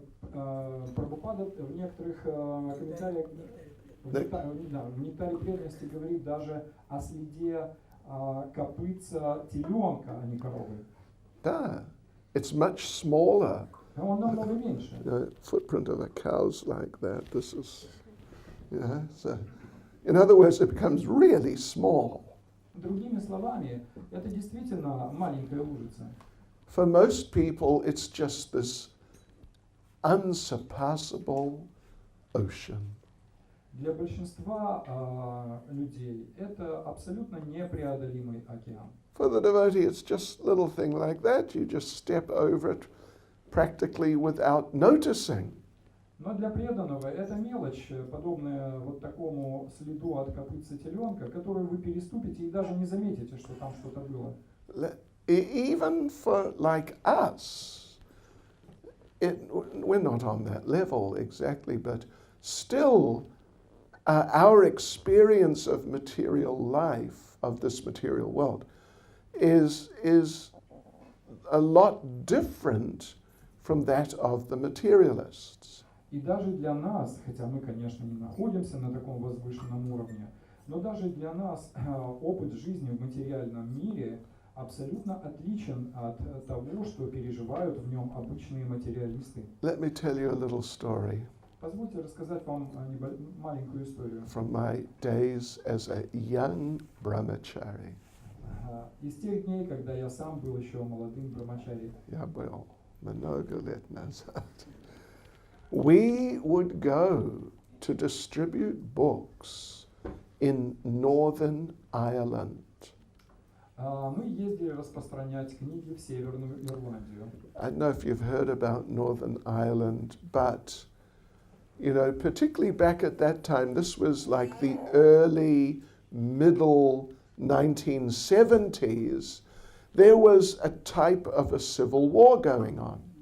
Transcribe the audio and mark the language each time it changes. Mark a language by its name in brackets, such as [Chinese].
[Russian] Прабхупада в некоторых комментариях, в нектаре преданности говорит даже о следе копытца теленка, а не коровы. [English] Да, it's much smaller. [Russian] Он намного меньше. [English] The footprint of a cow's like that. This is, so in other words, it becomes really small. [Russian] Другими словами, это действительно маленькая лужица. [English] For most people, it's just this unsurpassable ocean. [Russian] Для большинства людей это абсолютно непреодолимый океан. [English] For the devotee, it's just a little thing like that. You just step over it practically without noticing. [Russian] Но для преданного это мелочь, подобная вот такому следу от копытца теленка, который вы переступите и даже не заметите, что там что-то было. [English] Even for like us, we're not on that level exactly, but still our experience of material life, of this material world, is a lot different from that of the materialists. [Russian] И даже для нас, хотя мы, конечно, не находимся на таком возвышенном уровне, но даже для нас опыт жизни в материальном мире абсолютно отличен от того, что переживают в нем обычные материалисты. [English] Let me tell you a little story. [Russian] Позвольте рассказать вам маленькую историю. [English] From my days as a young brahmachari. [Russian] Из тех дней, когда я сам был еще молодым брамачари. Я был много лет назад. [English] We would go to distribute books in Northern Ireland. [Russian] Мы ездили распространять книги в Северную Ирландию. [English] I don't know if you've heard about Northern Ireland, but particularly back at that time, this was like the early, middle 1970s. There was a type of a civil war going on.